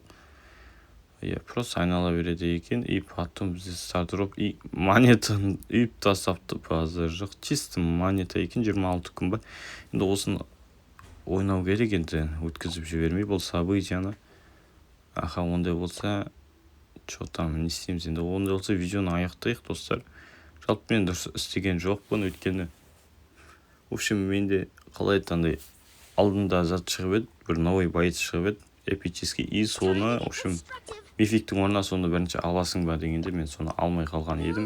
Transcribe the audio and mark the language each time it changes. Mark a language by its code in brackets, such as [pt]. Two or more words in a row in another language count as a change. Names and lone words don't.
[kk] Просто айнала береді екен. [ru] И потом [kk] бізде стардроп. И монетаны үйіп тастапты, базар жоқ. Чисто монета екен, 26 күн ба. Енді осын ойнау керек, енді өткізіп жібермей бұл событияны. Ондай болса, [ru] что там не [kk] істейміз енді. Ондай болса видеоны аяқтайық, достар. Жалпы мен дұрыс істеген жоқпын, өйткені. [ru] В общем, [kk] менде қалай айтқандай алдында зат шығып еді, бір [ru] новый боец [kk] шығып еді, эпический. И соны, [ru] в общем, [kk] мификтің орнына соны бірінші аласың ба дегенде мен соны алмай қалған едім.